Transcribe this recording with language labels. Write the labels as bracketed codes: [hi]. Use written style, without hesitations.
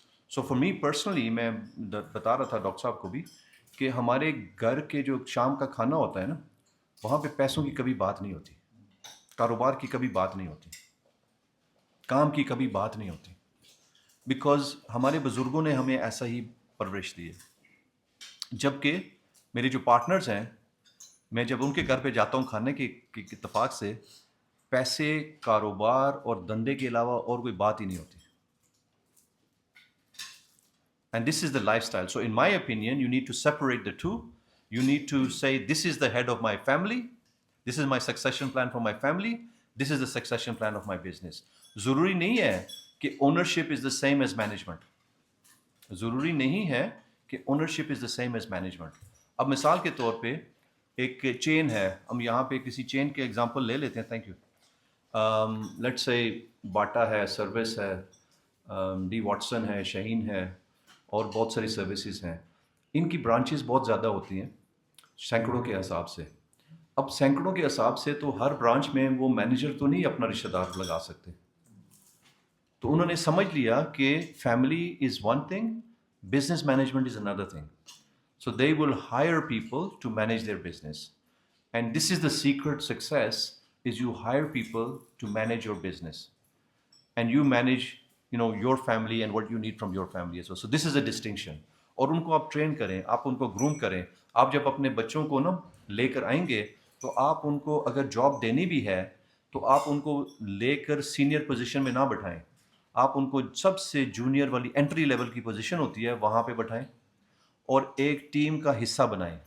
[en] so for me personally, [ur] میں بتا رہا تھا ڈاکٹر صاحب کو بھی کہ ہمارے گھر کے جو شام کا کھانا ہوتا ہے نا، وہاں پہ پیسوں کی کبھی بات نہیں ہوتی، کاروبار کی کبھی بات نہیں ہوتی، کام کی کبھی بات نہیں ہوتی، بیکاز ہمارے بزرگوں نے ہمیں ایسا ہی پرورش دی ہے. جبکہ میرے جو پارٹنرز ہیں، میں جب ان کے گھر پہ جاتا ہوں کھانے کے اتفاق سے، پیسے، کاروبار اور دندے کے علاوہ اور کوئی بات ہی نہیں ہوتی. [en] And this is the lifestyle. So in my opinion you need to separate the two. You need to say this is the head of my family, this is my succession plan for my family, this is the succession plan of my business. [ur] ضروری نہیں ہے کہ [en] Ownership is the same as management. [ur] ضروری نہیں ہے کہ [en] Ownership is the same as management. [ur] اب مثال کے طور پہ ایک چین ہے، ہم یہاں پہ کسی چین کے ایگزامپل لے لیتے ہیں. [en] Thank you. Let's say [ur] باٹا ہے، سروس ہے، ڈی واٹسن ہے، شہین ہے، اور بہت ساری سروسز ہیں. ان کی برانچز بہت زیادہ ہوتی ہیں، سینکڑوں کے حساب سے. اب سینکڑوں کے حساب سے تو ہر برانچ میں وہ مینیجر تو نہیں اپنا رشتہ دار لگا سکتے. تو انہوں نے سمجھ لیا کہ [en] Family is one thing, business management is another thing. So they will hire people to manage their business. And this is the secret success, is you hire people to manage your business. And you manage, your family and what you need from your family as well. So this is a distinction. [ur] اور ان کو آپ train کریں، آپ ان کو groom کریں. آپ جب اپنے بچوں کو لے کر آئیں گے تو آپ ان کو اگر جاب دینی بھی ہے تو آپ ان کو لے کر سینئر پوزیشن میں نہ بٹھائیں. آپ ان کو سب سے جونیئر والی انٹری لیول کی پوزیشن ہوتی ہے وہاں پہ بٹھائیں، اور ایک ٹیم کا حصہ بنائیں.